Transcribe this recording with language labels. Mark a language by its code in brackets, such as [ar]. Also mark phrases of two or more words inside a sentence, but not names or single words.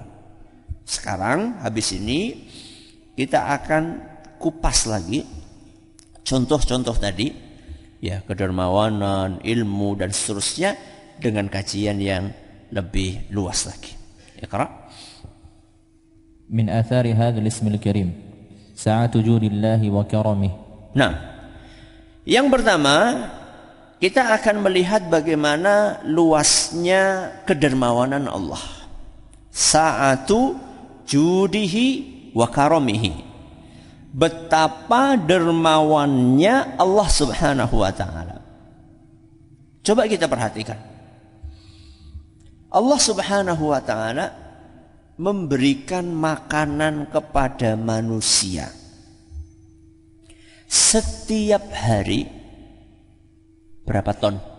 [id] Sekarang habis ini kita akan kupas lagi contoh-contoh tadi, ya, kedermawanan, ilmu dan seterusnya dengan kajian yang lebih luas lagi. Iqra. [ar] من آثار هذا الاسم الكريم سعة جود الله وكرمه. [id] Nah, yang pertama kita akan melihat bagaimana luasnya kedermawanan Allah. [ar] سعة جوده وكرمه. [id] Betapa dermawannya Allah [ar] سبحانه وتعالى. [id] Coba kita perhatikan. Allah [ar] سبحانه وتعالى [id] memberikan makanan kepada manusia setiap hari berapa ton?